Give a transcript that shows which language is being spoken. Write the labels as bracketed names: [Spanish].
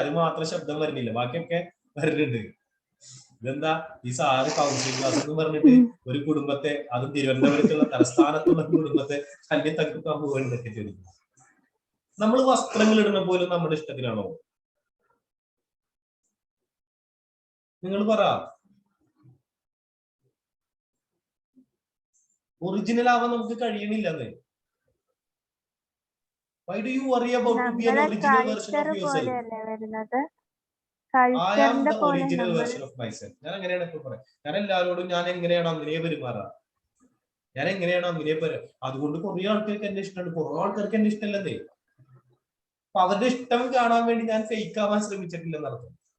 [Malayalam] അത് മാത്രം ശബ്ദം വരുന്നില്ല, ബാക്കിയൊക്കെ വരുന്നുണ്ട്. ഇതെന്താ ഈ സാറ് കൗൺസിലിംഗ് ക്ലാസ് എന്ന് പറഞ്ഞിട്ട് ഒരു കുടുംബത്തെ, അതും തിരുവനന്തപുരത്തുള്ള തലസ്ഥാനത്തുള്ള കുടുംബത്തെ തന്നെ തട്ടിക്കാൻ പോകുന്നതൊക്കെ ചോദിക്കും. നമ്മൾ വസ്ത്രങ്ങൾ ഇടുന്ന പോലും നമ്മുടെ ഇഷ്ടത്തിനാണോ? നിങ്ങൾ പറ. ഒറിജിനൽ ആവാൻ നമുക്ക് കഴിയണില്ലെന്ന്. [English] Why do you worry about to be an original version of yourself? I am the original version of myself. [Malayalam] ഞാൻ എങ്ങനെയാണ് ഇപ്പോൾ പറയാം, ഞാൻ എല്ലാവരോടും ഞാൻ എങ്ങനെയാണോ അങ്ങനെ പെരുമാറാ, ഞാൻ എങ്ങനെയാണോ അങ്ങനെ അതുകൊണ്ട് കുറെ ആൾക്കാർക്ക് എന്നെ ഇഷ്ടമുണ്ട്, കുറെ ആൾക്കാർക്ക് എന്നെ ഇഷ്ടമല്ലേ. അപ്പൊ അവരുടെ ഇഷ്ടം കാണാൻ വേണ്ടി ഞാൻ ഫേക്ക് ആവാൻ ശ്രമിച്ചിട്ടില്ലെന്നർത്ഥം.